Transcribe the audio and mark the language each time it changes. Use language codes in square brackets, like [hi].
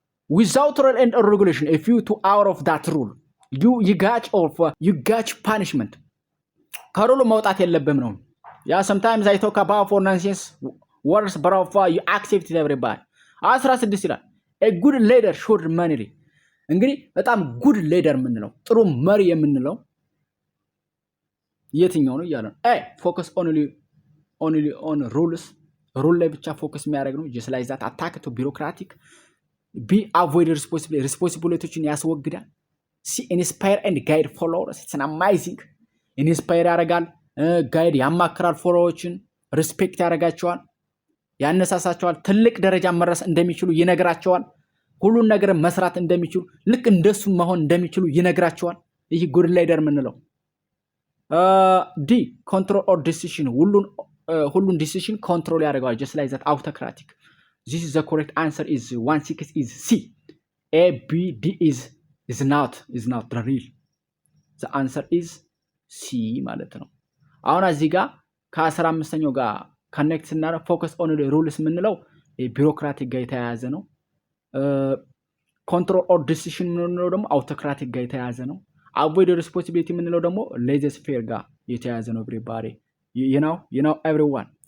[en] Without rule and regulation, if you too out of that rule, you got punishment. [am] ከሩሉ መውጣት የለብህም ነው። [en] sometimes I talk about for nonsense words, but you accept it everybody. 16 [am] ይላል [en] a good leader should manage. [am] እንግዲህ በጣም good leader የምንለው ጥሩ መሪ የምንለው የትኛው ነው እያለ ነው። [en] focus only on rules. [am] rule ላይ ብቻ ፎከስ የሚያደርግ ነው። [en] just like that attack to bureaucratic. be avoid responsibilities [am] ያስወግዳል። [en] inspire and guide followers. it's amazing. [am] inspire ያደርጋል፣ ጋይድ ያማክራል፣ ፎሎዎችን ሪስፔክት ያደርጋቸዋል፣ ያነሳሳቸዋል፣ ትልቅ ደረጃ መድረስ እንደሚችሉ ይነግራቸዋል፣ ሁሉን ነገር መስራት እንደሚችሉ ልክ እንደሱ መሆን እንደሚችሉ ይነግራቸዋል። ይህ ጉድ ሊደር የምንለው ዲ [en] control or decision [am] ሁሉን decision control ያደርጋል። [en] just like that autocratic. this is the correct answer is 16 is C. A B D is not the real. [am] the answer is C ማለት ነው። አሁን እዚህ ጋር ከ15ኛው ጋር ኮኔክት ስናደርግ ፎከስ ኦን ሩልስ የምንለው ቢሮክራቲክ ጋር የተያያዘ ነው። ኮንትሮል ኦር ዲሲሽን የምንለው ደግሞ አውቶክራቲክ ጋር የተያያዘ ነው። አቮይድ ሪስፖንሲቢሊቲ የምንለው ደግሞ ሌዘስ ፌር ጋር የተያያዘ ነው። ኤቭሪባዲ [en] you know everyone.